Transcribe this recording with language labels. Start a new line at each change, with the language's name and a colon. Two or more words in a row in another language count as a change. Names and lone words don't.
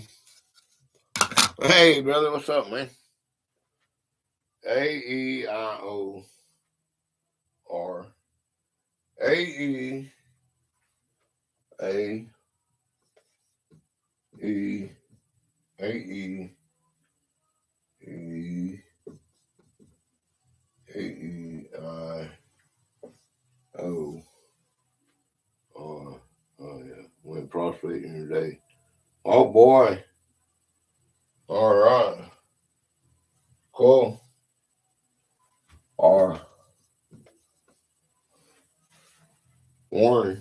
English: Hey, brother, what's up, man? AEIOR. AE. A. E. AE. E. AEIO. Oh, yeah. Went prospecting today. Oh, boy. All right. Cool. R. Warren.